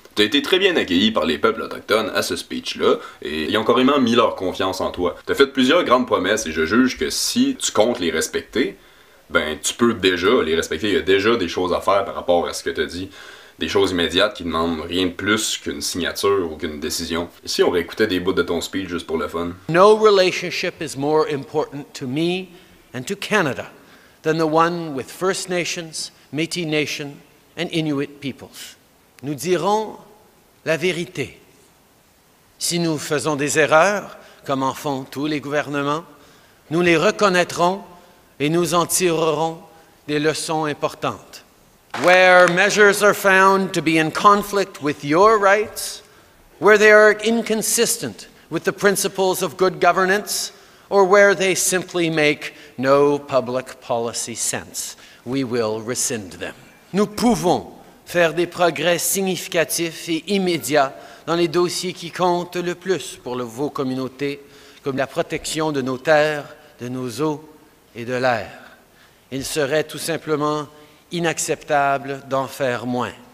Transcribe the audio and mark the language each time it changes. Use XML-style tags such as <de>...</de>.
<fr>T'as été très bien accueilli par les peuples autochtones à ce speech-là, et ils ont carrément mis leur confiance en toi. T'as fait plusieurs grandes promesses, et je juge que si tu comptes les respecter, ben tu peux déjà les respecter. Il y a déjà des choses à faire par rapport à ce que t'as dit. Des choses immédiates qui demandent rien de plus qu'une signature ou qu'une décision. Ici, on réécoutait des bouts de ton speech juste pour le fun.</fr> <en>No relationship is more important to me and to Canada than the one with First Nations, Métis Nation and Inuit peoples.</en> <fr>Nous dirons la vérité. Si nous faisons des erreurs, comme en font tous les gouvernements, nous les reconnaîtrons et nous en tirerons des leçons importantes.</fr> <en>Where measures are found to be in conflict with your rights, where they are inconsistent with the principles of good governance, or where they simply make no public policy sense, we will rescind them.</en> <fr>Nous pouvons faire des progrès significatifs et immédiats dans les dossiers qui comptent le plus pour vos communautés, comme la protection de nos terres, de nos eaux et de l'air. Il serait tout simplement inacceptable d'en faire moins.</fr>